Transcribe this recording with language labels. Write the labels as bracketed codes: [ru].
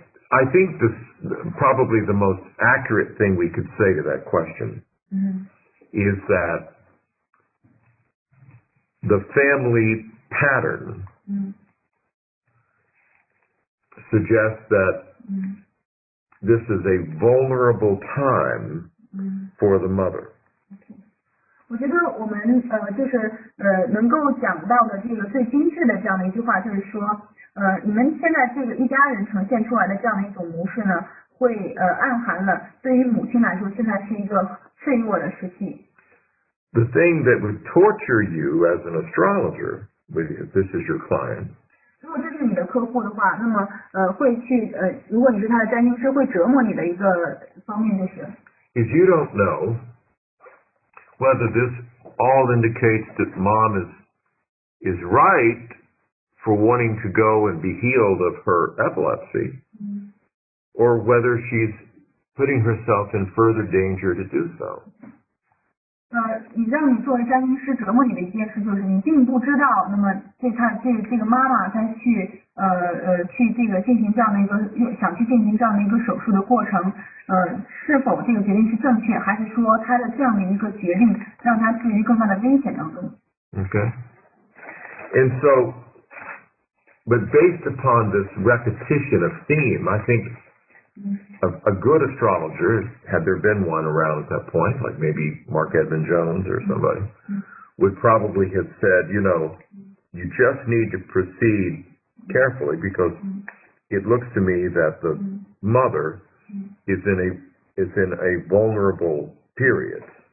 [en] I think probably the most accurate thing we could say to that question is that the family pattern suggests that this is a vulnerable time for the mother. [zh] 我觉得我们就是能够讲到的这个最精致的这样的一句话，就是说你们现在这个一家人呈现出来的这样的一种模式呢，会暗含了对于母亲来说，现在是一个脆弱的时期。 [en] The thing that would torture you as an astrologer, if this is your client, [zh] 如果这是你的客户的话，那么如果你是他的占星师，会折磨你的一个方面就是 [en] is you don't know whether this all indicates that mom is right for wanting to go and be healed of her epilepsy, or whether she's putting herself in further danger to do so. [zh] 你让你作为占星师折磨你的一件事就是你并不知道，那么这个妈妈她去这个进行这样的一个想去进行这样的一个手术的过程，是否这个决定是正确，还是说她的这样的一个决定让她置于更大的危险当中 [en] Okay. And so, but based upon this repetition of theme, I think a good astrologer, had there been one around at that point, like maybe Mark Edmund Jones or somebody, would probably have said, you know, you just need to proceed carefully because it looks to me that the mother is in a vulnerable period.